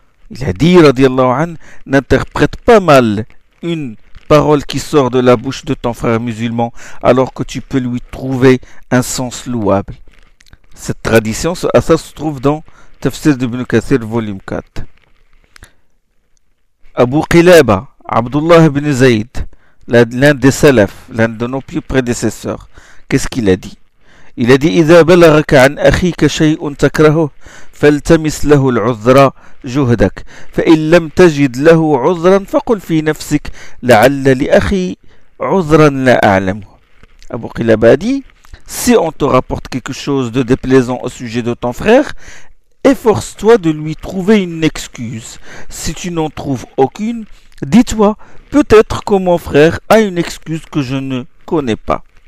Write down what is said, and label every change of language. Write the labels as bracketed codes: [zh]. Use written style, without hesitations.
[fr] Il a dit, radiallahu anhu: n'interprète pas mal une parole qui sort de la bouche de ton frère musulman, alors que tu peux lui trouver un sens louable. Cette tradition, ce hadith, se trouve dans Tafsir d'Ibn Kathir, volume 4. Abu Qilaba, Abdullah ibn Zayd, l'un des salafs, l'un de nos plus prédécesseurs, qu'est-ce qu'il a dit? Il a dit: [ar] إذا بلغك عن أخيك شيء تكرهه فالتمس له العذر جهدك فإن لم تجد له عذرا فقل في نفسك لعل لأخي عذرا لا أعلمه. [fr] أبو قلابة a dit: si on te rapporte quelque chose de déplaisant au sujet de ton frère, efforce-toi de lui trouver une excuse. Si tu n'en trouves aucune, dis-toi: peut-être que mon frère a une excuse que je ne connais pas.